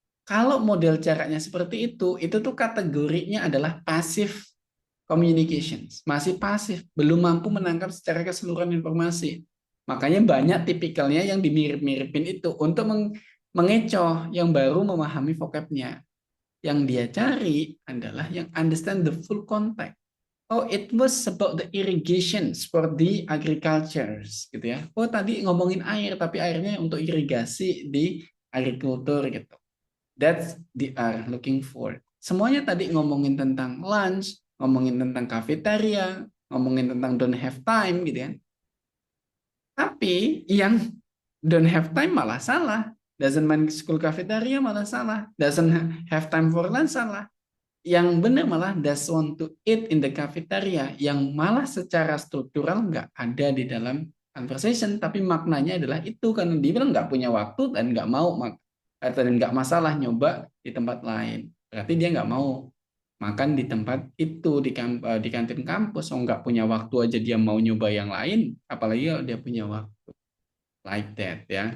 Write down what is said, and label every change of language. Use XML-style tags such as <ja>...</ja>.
<id>Kalau model caranya seperti itu tuh kategorinya adalah passive communications. Masih pasif, belum mampu menangkap secara keseluruhan informasi. Makanya banyak tipikalnya yang dimirip-miripin itu untuk mengecoh yang baru memahami vocabnya. Yang dia cari adalah yang</id> <en>understand the full context. Oh, it was about the irrigations for the agricultures,</en> <id>gitu ya. Oh, tadi ngomongin air, tapi airnya untuk irigasi di agrikultur, gitu.</id> <en>That's they are looking for.</en> <id>Semuanya tadi ngomongin tentang lunch, ngomongin tentang cafeteria, ngomongin tentang</id> <en>don't have time,</en> <id>gitu ya. Tapi yang</id> <en>don't have time</en> <id>malah salah.</id> <en>Doesn't mind school cafeteria</en> <id>malah salah.</id> <en>Doesn't have time for lunch</en> <id>salah. Yang benar malah</id> <en>does want to eat in the cafeteria.</en> <id>Yang malah secara struktural nggak ada di dalam conversation. Tapi maknanya adalah itu. Karena dia bilang nggak punya waktu dan nggak mau. Dan nggak masalah nyoba di tempat lain. Berarti dia nggak mau makan di tempat itu, di kantin kampus. Oh, nggak punya waktu aja dia mau nyoba yang lain. Apalagi kalau dia punya waktu.</id> <en>Like that</en> <id>ya.</id>